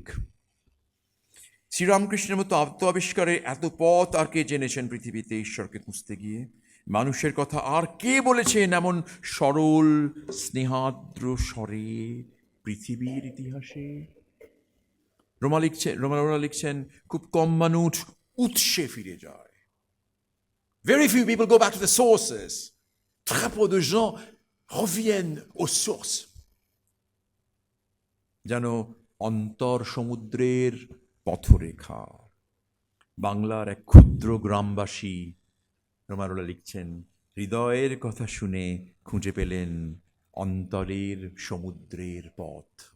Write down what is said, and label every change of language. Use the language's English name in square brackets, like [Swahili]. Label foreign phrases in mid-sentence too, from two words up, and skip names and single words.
[Bangla] শ্রীরামকৃষ্ণের মতো আত্ম আবিষ্কারের এত পথ আর কে জেনেছেন পৃথিবীতে ঈশ্বরকে খুঁজতে গিয়ে? মানুষের কথা আর কে বলেছেন এমন সরল স্নেহাদ্র স্বরে পৃথিবীর ইতিহাসে? রোমা লিখছেন, খুব কম মানুষ উৎসে ফিরে যায়। [English] Very few people go back to the sources. [French] Très peu de gens reviennent aux sources. [Bangla] যেন অন্তর সমুদ্রের পথরেখা। বাংলার এক ক্ষুদ্র গ্রামবাসী রোমারোলা লিখছেন, হৃদয়ের কথা শুনে খুঁজে পেলেন অন্তরের সমুদ্রের পথ।